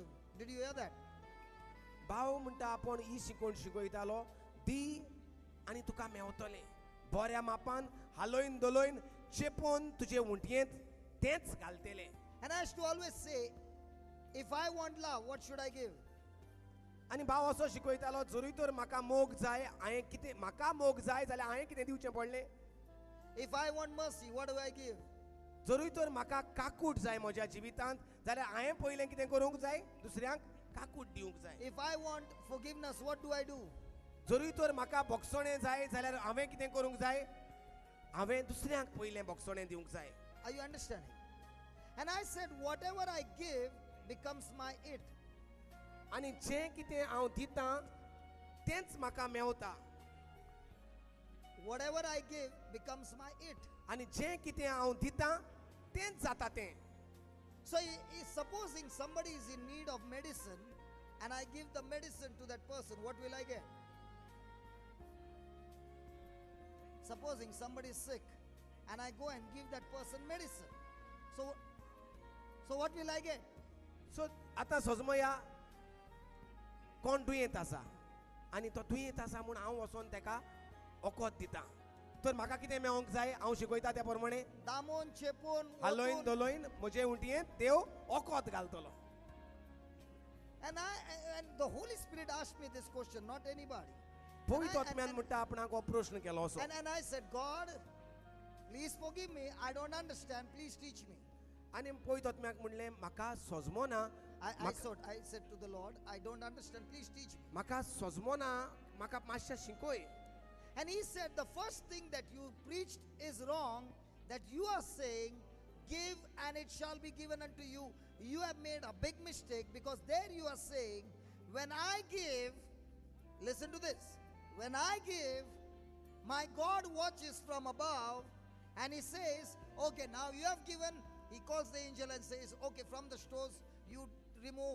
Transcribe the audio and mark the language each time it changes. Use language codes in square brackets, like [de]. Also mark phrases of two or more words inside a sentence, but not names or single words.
[en] Did you hear that? [kok] भाव म्हणटा आपण ही शिकोवन शिकयतालो दी आनी तुका मेवतलें बऱ्या मापान हालोयन दोलोयन चेपोन तुजे उंटयेंत तेंच घालतलें. [en] And I used to always say, if I want love, what should I give? [kok] आनी भाव असो शिकयतालो जरूय तर म्हाका मोग जाय हांवें कितें म्हाका मोग जाय जाल्यार हांवें कितें दिवचें पडलें. [en] If I want mercy, what do I give? [kok] जरूय तर म्हाका काकूट जाय म्हज्या जिवितांत जाल्यार हांवें पयलें कितें करूंक जाय दुसऱ्यांक काकूट दिवंक जाय. [en] If I want forgiveness, what do I do? [kok] जरूय तर म्हाका बोगसोणें जाय जाल्यार हांवें कितें करूंक जाय हांवें दुसऱ्यांक पयलें बोगसोणें दिवंक जाय. [en] Are you understanding? And I said, whatever I give becomes my it. [kok] आनी जें कितें हांव दितां तेंच म्हाका मेवता. [en] Whatever I give becomes my it. [kok] आनी जें कितें हांव दितां तेंच जाता तें. [en] So supposing somebody is in need of medicine and I give the medicine to that person, what will I get? Supposing somebody is sick and I go and give that person medicine. So what will I get? [kok] सो आतां सोजमया कोण दुयेंत आसा आनी तो दुयेंत आसा म्हूण हांव वचोन ताका वखद दितां तर म्हाका कितें मेळोंक जाय हांव शिकयता त्या प्रमाणे Damon, chepon, हालोयन oton. दोलोयन म्हजे उंटयेंत देव वखद घालतलो. [en] And the Holy Spirit asked me this question, not anybody. [kok] पवित्र आत्म्यान म्हणटा आपणाक हो प्रश्न केलो असो. [en] And I said, God, please forgive me. I don't understand. Please teach me. [kok] आनी पवित्र आत्म्याक म्हणलें म्हाका सोजमो ना [en] I said to the Lord, I don't understand. Please teach me. [kok] म्हाका सोजमो ना म्हाका मातशें शिकय. [en] And he said, the first thing that you preached is wrong, that you are saying, give and it shall be given unto you. You have made a big mistake, because there you are saying, when I give, listen to this, when I give, my God watches from above and he says, okay, now you have given, he calls the angel and says, okay, from the stores you remove